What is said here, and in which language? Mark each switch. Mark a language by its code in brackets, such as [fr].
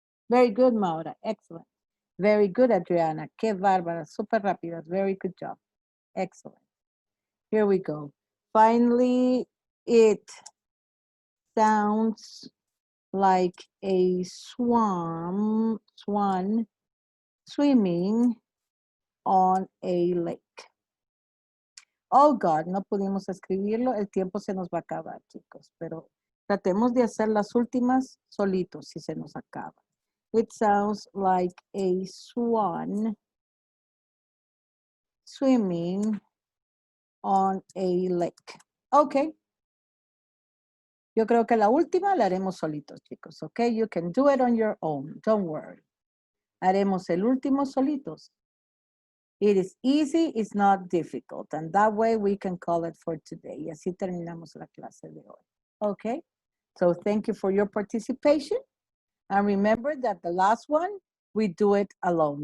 [en] Very good, Maura. Excellent. Very good, Adriana. [es] Qué bárbara. Super rápidas. [en] Very good job. Excellent. Here we go. Finally, it sounds like a swan swimming on a lake. Oh God, [es] no pudimos escribirlo. El tiempo se nos va a acabar, chicos. Pero tratemos de hacer las últimas solitos si se nos acaba. [en] It sounds like a swan swimming on a lake. Okay. [es] Yo creo que la última la haremos solitos, chicos. [en] Okay, you can do it on your own. Don't worry. [es] Haremos el último solitos. [en] It is easy, it's not difficult. And that way we can call it for today. [es] Y así terminamos la clase de hoy. [en] Okay, so thank you for your participation. And remember that the last one, we do it alone.